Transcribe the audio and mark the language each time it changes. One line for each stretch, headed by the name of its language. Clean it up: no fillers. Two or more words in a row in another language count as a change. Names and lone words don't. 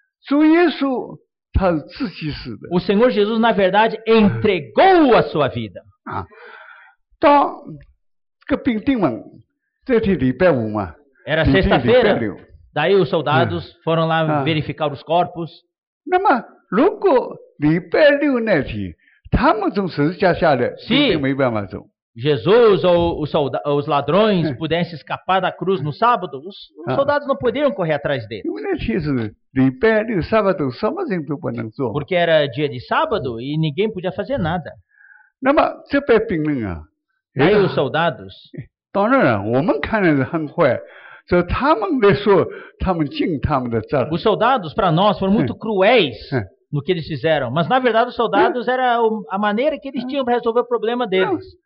Portuguese: O Senhor Jesus, na verdade, entregou a sua vida. Era sexta-feira. Daí os soldados foram lá verificar os corpos.
Chinese: 他们从十字架下来，并没有办法走。
Portuguese: Jesus ou os ladrões pudessem escapar da cruz no sábado, os soldados não poderiam correr atrás deles. Porque era dia de sábado e ninguém podia fazer nada. Aí os soldados, os soldados para nós foram muito cruéis no que eles fizeram, mas na verdade os soldados era a maneira que eles tinham para resolver o problema deles.